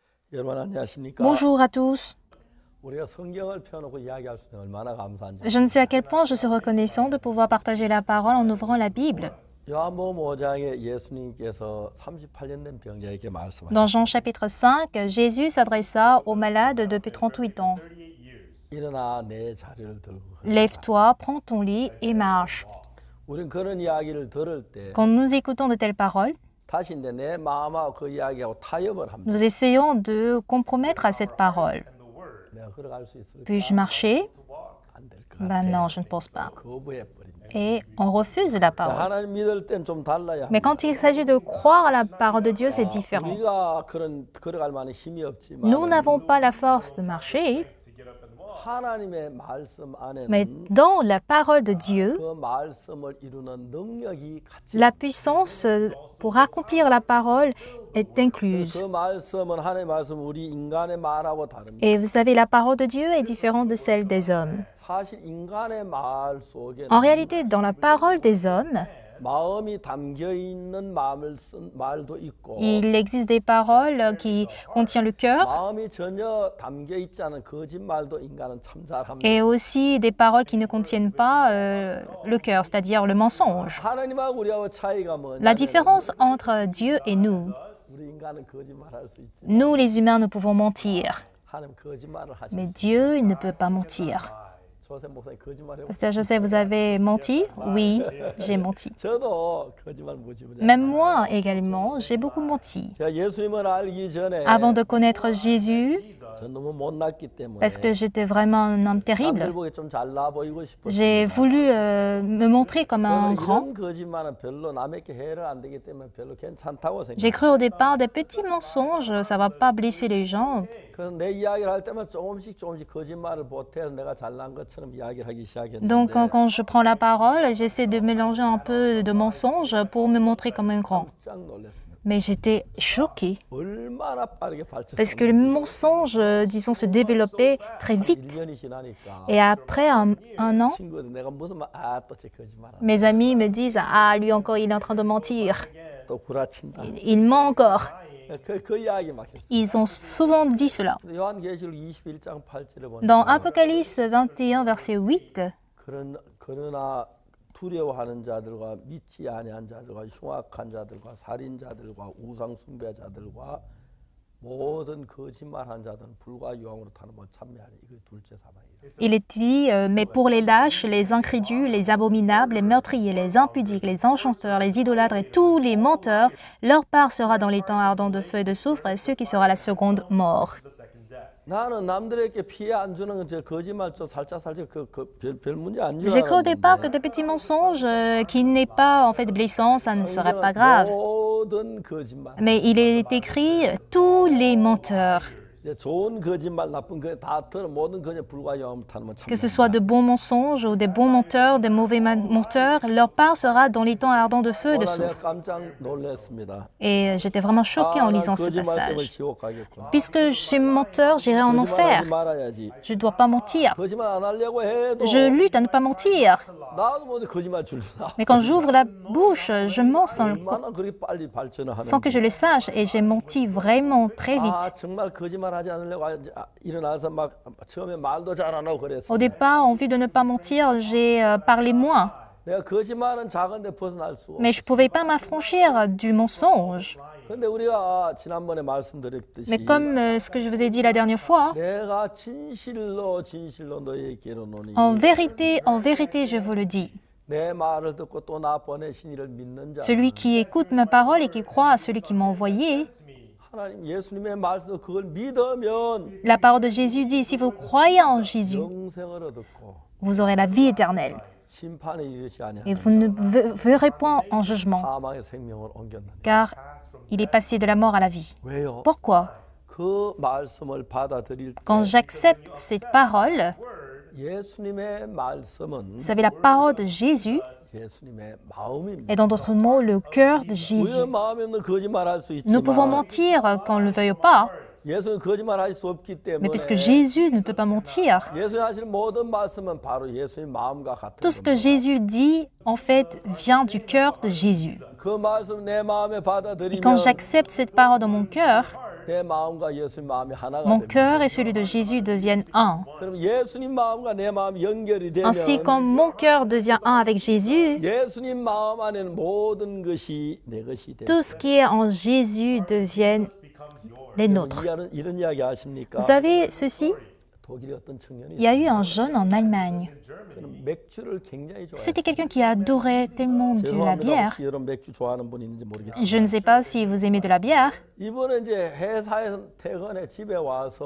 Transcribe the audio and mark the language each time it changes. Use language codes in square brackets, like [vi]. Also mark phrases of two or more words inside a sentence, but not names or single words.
[ko] 여러분 안녕하십니까? [fr] Bonjour à tous. [ko] 우리가 성경을 펴놓고 이야기할 수 있는 얼마나 감사한지. [fr] Je ne sais à quel point je suis reconnaissant de pouvoir partager la parole en ouvrant la Bible. [ko] 요한복음 5장에 예수님께서 38년 된 병자에게 말씀하셨습니다. [fr] Dans Jean chapitre 5, Jésus s'adressa aux malades depuis 38 ans. [ko] 일어나 내 자리를 들고. [fr] Lève-toi, prends ton lit et marche. [ko] 우리는 그런 이야기를 들을 때 [fr] Quand nous écoutons de telles paroles, [ko] 다시 이제 내 마음하고 그 이야기하고 타협을 합니다. [fr] nous essayons de compromettre à cette parole. [ko] 내가 걸어갈 수 있을까? [fr] Puis-je marcher? [ko] 안 될 것 [fr] Ben [ko] 같아. [fr] non, je ne pense pas. [ko] 거부해 버린다. [fr] Et on refuse la parole. [ko] 하나님 믿을 땐 좀 달라야 [fr] Mais [ko] 합니다. [fr] quand il s'agit de croire à la parole de Dieu, c'est différent. [ko] 우리가 그런 걸어갈 만한 힘이 없지만 [fr] Nous n'avons pas la force de marcher, [ko] 하나님의 말씀 [fr] mais [ko] 안에는 [fr] dans la parole de Dieu, [ko] 그 말씀을 이루는 능력이 같이 [fr] la puissance pour accomplir la parole est incluse. [ko] 그 말씀은 하나님의 말씀 우리 인간의 말하고 다릅니다. [fr] Et vous savez, la parole de Dieu est différente de celle des hommes. [ko] 사실 인간의 말 속에는 [fr] En réalité, dans la parole des hommes, [ko] 마음이 담겨 있는 마음을 쓴 말도 있고 [fr] il existe des paroles qui contiennent le cœur [ko] 마음이 전혀 담겨 있지 않은 거짓말도 인간은 참 잘합니다. [fr] et aussi des paroles qui ne contiennent pas le cœur, c'est-à-dire le mensonge. [ko] 하나님하고 우리하고 차이가 뭐냐면 [fr] La différence entre Dieu et nous, [ko] 우리 인간은 거짓말할 수 있지. [fr] nous les humains, nous pouvons mentir, [ko] 하나님 거짓말을 하시죠. [fr] mais Dieu il ne peut pas mentir. [ko] 조셉 목사님 거짓말해. [fr] Pasteur Joseph, vous avez menti? Oui, j'ai menti. [ko] 저도 거짓말 무지무지. [fr] Même moi également, j'ai beaucoup menti. [ko] 제가 예수님을 알기 전에 [fr] Avant de connaître Jésus, [ko] 저 너무 못났기 때문에 [fr] parce que j'étais vraiment un homme [ko] 남들 [fr] terrible, [ko] 보기 좀 잘나 보이고 싶었어요. [fr] j'ai voulu me montrer comme un grand. [ko] 이런 거짓말은 별로 남에게 해를 안 되기 때문에 별로 괜찮다고 [fr] J'ai [ko] 생각해요. [fr] cru au départ des petits mensonges, ça va pas blesser les gens. [ko] 그래서 내 이야기를 할 때만 조금씩 거짓말을 보태서 내가 잘난 것처럼 이야기를 하기 시작했는데 [fr] Donc quand je prends la parole, j'essaie de mélanger un peu de mensonges pour me montrer comme un grand. [ko] 깜짝 놀랐습니다. [fr] Mais j'étais choquée [ko] 얼마나 빠르게 [fr] parce que le mensonge, disons, se développait très vite. [ko] 1년이 지나니까 [fr] Et après un an, [ko] 친구들 내가 무슨 아또제 거짓말 [fr] mes amis me disent « Ah, lui encore, il est en train de mentir. [ko] 또 구라친다. [fr] Il ment encore. [ko] 그 이야기 막 했어요. [fr] Ils ont souvent dit cela. [ko] 요한계시록 21장 8절에 보니까 [fr] Dans Apocalypse 21, verset 8, [ko] 그러나 두려워하는 자들과 믿지 아니한 자들과 흉악한 자들과 살인자들과 우상 숭배자들과 모든 거짓말하는 자들은 불과 유황으로 타는 못 참여하리. 이거 둘째 사망이에요. [fr] il est dit Mais pour les lâches, les incrédules, les abominables, les meurtriers, les impudiques, les enchanteurs, les idolâtres et tous les menteurs, leur part sera dans les temps ardents de feu et de soufre, et ce qui sera la seconde mort. [ko] 나는 남들에게 피해 안 주는 저 거짓말 좀 살짝 별 문제 안 [fr] J'ai cru au départ que des petits mensonges qui n'est pas en fait blessant, ça ne serait pas grave. [ko] 모든 거짓말. [fr] Mais il est écrit tous les menteurs, [ko] 이제 좋은 거짓말, 나쁜 다 모든 거짓말 불과 유황으로 타는 못 [fr] que ce [ko] 참여하리. [fr] soit de bons mensonges ou des bons menteurs, des mauvais menteurs, leur part sera dans les temps ardents de feu et de [ko] 내가 [fr] soufre. [ko] 깜짝 놀랐습니다. [fr] Et j'étais vraiment choquée en [ko] 난 [fr] lisant ce [ko] 거짓말 때문에 [fr] passage. [ko] 지옥 가겠구나. [fr] Puisque je suis menteur, j'irai en enfer. [ko] 거짓말하지 말아야지. [fr] Je ne dois pas mentir. [ko] 거짓말 안 하려고 해도 [fr] Je lutte à ne pas mentir. [ko] 나도 모두 거짓말 줄라. [fr] Mais quand j'ouvre la bouche, je mens [ko] 얼마나 그렇게 빨리 발전을 [fr] sans que je [ko] 하는지. [fr] le sache. Et j'ai menti vraiment très 아 vite. [ko] 정말 거짓말하지 않으려고 일어나서 막 처음에 말도 잘 안 하고 그랬어. [fr] Au départ, en vue de ne pas mentir, j'ai parlé moins. [ko] 내가 거짓말은 작은데 벗어날 수 없어. [fr] Mais je ne pouvais pas m'affranchir du mensonge. [ko] 근데 우리가 지난번에 말씀드렸듯이 [fr] Mais comme ce que je vous ai dit la dernière fois, [ko] 내가 진실로 너희에게 이르노니 [fr] en vérité, je vous le dis. [ko] 내 말을 듣고 또 나 보내신 이를 믿는 자 [fr] Celui qui écoute ma parole et qui croit à celui qui m'a envoyé, [ko] 하나님 예수님의 말씀 그걸 믿으면 [fr] la parole de Jésus dit, si vous croyez en Jésus, [ko] 영생을 얻고 [fr] vous aurez la vie éternelle. [ko] 심판에 이르지 아니하는 [fr] Et vous ne verrez point en jugement, [ko] 사망의 생명을 옮겼는데 [fr] car il est passé de la mort à la vie. [ko] 왜요? [fr] Pourquoi? [ko] 그 말씀을 받아들일 때 [fr] Quand j'accepte cette parole, [ko] 예수님의 말씀은 [fr] vous savez, la parole de Jésus [ko] 예수님의 마음입니다. [fr] est dans d'autres mots le cœur de Jésus. [ko] 우리의 마음에 없는 거짓말할 수 [fr] Nous pouvons [ko] 있지만 [fr] mentir qu'on ne le veuille pas, [ko] 예수는 거짓말할 수 없기 [fr] mais [ko] 때문에 [fr] puisque Jésus ne peut pas mentir, [ko] 예수님 하실 모든 말씀은 바로 예수님 마음과 같은 [fr] tout ce que [ko] 겁니다. [fr] Jésus dit, en fait, vient du cœur de Jésus. [ko] 그 말씀 내 마음에 [fr] Et [ko] 받아들이면 [fr] quand j'accepte cette parole dans mon cœur, [ko] 내 마음과 예수님 마음이 하나가 [fr] Mon [ko] 됩니다. [fr] cœur et celui de Jésus deviennent un. [ko] 그럼 예수님 마음과 내 마음이 연결이 되면 [fr] Ainsi, quand mon cœur devient un avec Jésus, [ko] 예수님 마음 안에는 모든 것이 내 것이 됩니다. [fr] tout ce qui est en Jésus devient les nôtres. [ko] 이런 이야기 아십니까? [fr] Vous savez ceci? [ko] 독일의 어떤 청년이 [fr] Il y a eu un jeune en Allemagne. [ko] 그는 맥주를 굉장히 좋아해요. [fr] C'était quelqu'un qui adorait tellement de la [ko] 죄송합니다. [fr] bière. [ko] 혹시 여러분 맥주 좋아하는 분 있는지 모르겠어요. [fr] Je ne sais pas si vous aimez de la bière. [ko] 이번에 이제 회사에서 퇴근해 집에 와서